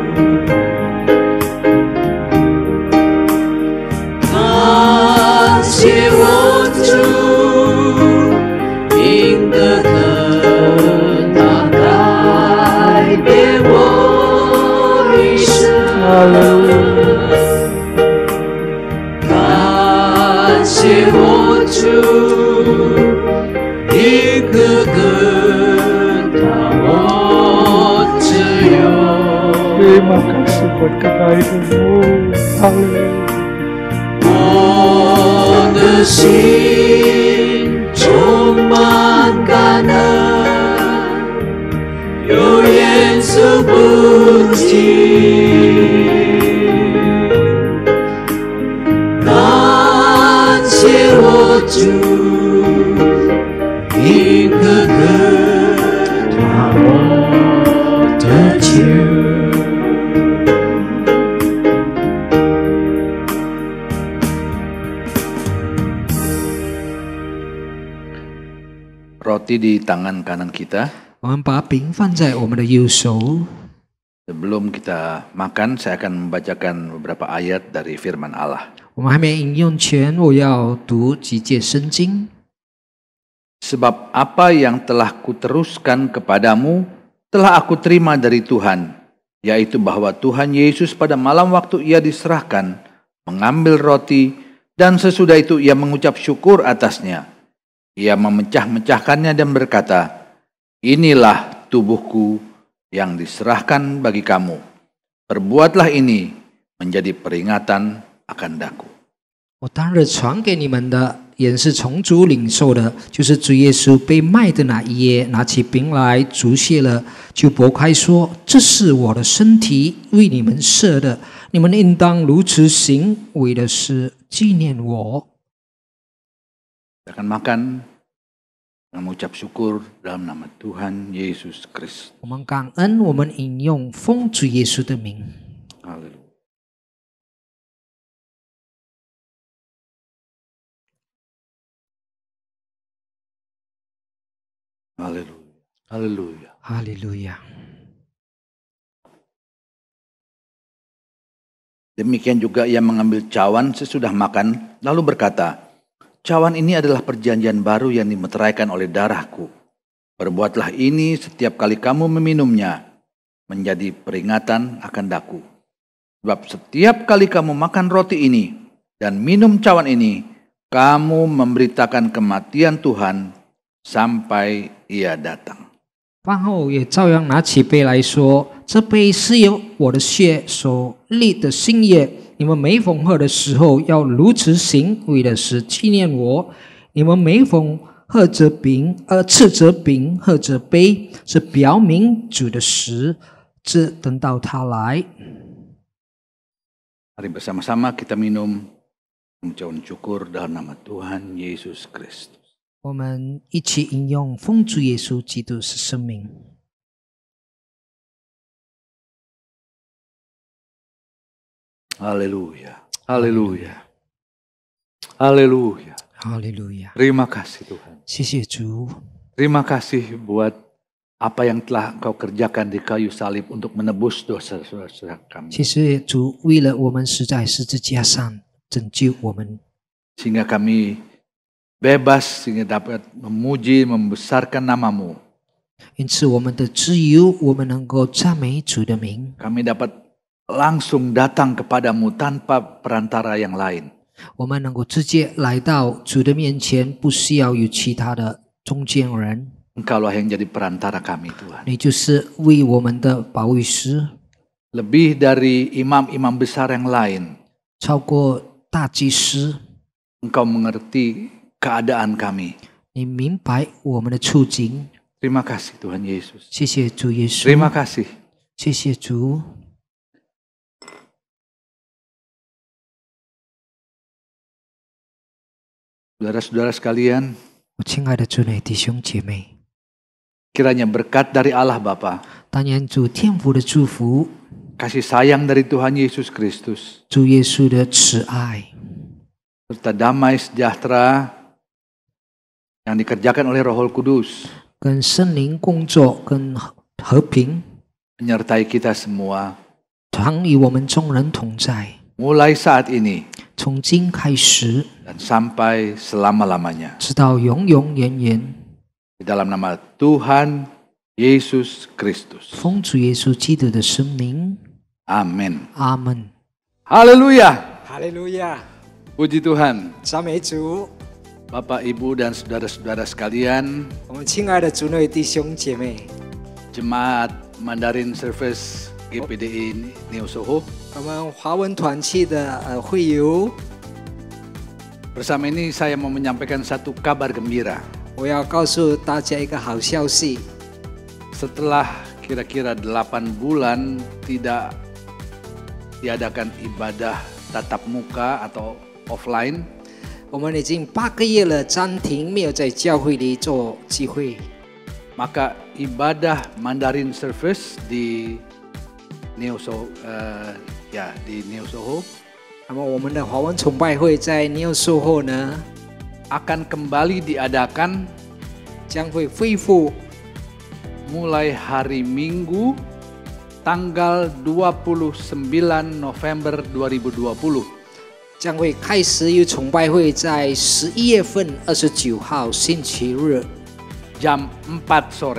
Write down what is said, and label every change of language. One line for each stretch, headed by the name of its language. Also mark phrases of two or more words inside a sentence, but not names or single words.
Chinese: 感谢我主，因的歌，他改变我一生。感谢我主，一个个让我自由。
Indonesian: Terima kasih buat kebaikan-Mu. Haleluya.
Chinese: 我的心充满感恩，有耶稣不弃。感谢我主，一个个让我得救。
Indonesian: Roti di tangan kanan kita.
Chinese: 我们把饼放在我们的右手。
Indonesian: Sebelum kita makan, saya akan membacakan beberapa ayat dari firman Allah.
Chinese: 我们还没饮用前，我要读几节圣经。
Indonesian: Sebab apa yang telah kuteruskan kepadamu, telah aku terima dari Tuhan, yaitu bahwa Tuhan Yesus pada malam waktu ia diserahkan, mengambil roti, dan sesudah itu ia mengucap syukur atasnya. Ia memecah-mecahkannya dan berkata, inilah tubuhku yang diserahkan bagi kamu. Perbuatlah ini menjadi peringatan akan daku.
Chinese: 我当日传给你们的，也是从主领受的，就是主耶稣被卖的那一夜，拿起饼来，祝谢了，就拨开说：“这是我的身体，为你们设的，你们应当如此行，为的是纪念我。”
Indonesian: Kita akan makan dengan mengucap syukur dalam nama Tuhan Yesus Kristus.
Chinese: 我们感恩，我们引用奉主耶稣的名。
Indonesian: Haleluya. Haleluya. Haleluya.
Chinese: 哈利路亚。
Indonesian: Demikian juga ia mengambil cawan sesudah makan, lalu berkata, cawan ini adalah perjanjian baru yang dimeteraikan oleh darahku. Perbuatlah ini setiap kali kamu meminumnya, menjadi peringatan akan daku. Sebab setiap kali kamu makan roti ini dan minum cawan ini, kamu memberitakan kematian Tuhan sampai ia datang.
Chinese: 饭后也照样拿起杯来说：“这杯是由我的血所立的新约，你们每逢喝的时候要如此行，为的是纪念我。你们每逢喝着饼，吃着饼，喝着杯，是表明主的死，直等到他来。”
Indonesian: Mari bersama-sama kita minum mengucapkan syukur dalam nama Tuhan Yesus Kristus.
Chinese: 我们一起引用奉主耶稣基督是生命。
Indonesian: Haleluya. Haleluya. Haleluya.
Chinese: 哈利路亚！
Indonesian: Terima kasih Tuhan.
Chinese: 谢谢主，
Indonesian: Terima kasih buat apa yang telah Engkau kerjakan di kayu salib untuk menebus dosa saudara kami.
Chinese: 谢谢主，为了我们死在十字架上拯救我们，
Indonesian: Sehingga kami bebas, sehingga dapat memuji, membesarkan nama-Mu.
Chinese: 因此我们的自由，我们能够赞美主的名。
Indonesian: Kami dapat langsung datang kepadamu tanpa perantara yang lain.
Chinese: 我们能够直接来到主的面前，不需要有其他的中间人。
Indonesian: Engkaulah yang jadi perantara kami, Tuhan.
Chinese: 你就是为我们的保惠师，
Indonesian: Lebih dari imam-imam besar yang lain,
Chinese: 超过大祭司。
Indonesian: Engkau mengerti keadaan kami.
Chinese: 你明白我们的处境。
Indonesian: Terima kasih Tuhan Yesus.
Chinese: 谢谢主耶稣，
Indonesian: Terima kasih.
Chinese: 谢谢主。
Indonesian: Saudara-saudara sekalian,
Chinese: 我亲爱的主内弟兄姐妹，
Indonesian: kiranya berkat dari Allah Bapa,
Chinese: 但愿主天父的祝福，
Indonesian: kasih sayang dari Tuhan Yesus Kristus,
Chinese: 主耶稣的慈爱，
Indonesian: serta damai sejahtera yang dikerjakan oleh Roh Kudus
Chinese: 跟圣灵工作，跟和平，
Indonesian: menyertai kita semua.
Chinese: 常与我们众人同在。
Indonesian: Mulai saat ini
Chinese: 从今开始，
Indonesian: dan sampai selama-lamanya.
Chinese: 直到永永远远，
Indonesian: Di dalam nama Tuhan Yesus Kristus.
Chinese: 奉主耶稣基督的圣名，
Indonesian: Amin.
Chinese: 阿门。
Indonesian: Haleluya.
Chinese: 哈利路亚，
Indonesian: Puji Tuhan.
Chinese: 赞美主。
Indonesian: Bapak, Ibu, dan saudara-saudara sekalian,
Chinese: 我们亲爱的主内弟兄姐妹，
Indonesian: Jemaat Mandarin Service GPDI Neo Soho,
Chinese: 我们华文团契的会友，
Indonesian: bersama ini saya mau menyampaikan satu kabar gembira.
Chinese: 我要告诉大家一个好消息。
Indonesian: Setelah kira-kira 8 bulan tidak diadakan ibadah tatap muka atau offline,
Chinese: 我们已经8个月了，暂停没有在教会里做聚会。
Indonesian: maka ibadah Mandarin Service di Neo Soho, di Neo Soho
Chinese: 那么我们的华文崇拜会在Neo Soho呢，
Indonesian: akan kembali diadakan
Chinese: 将会恢复
Indonesian: mulai hari Minggu tanggal 29 November 2020.
Chinese: 将会开始有崇拜会在11月份29号星期日
Indonesian: jam 4 sore.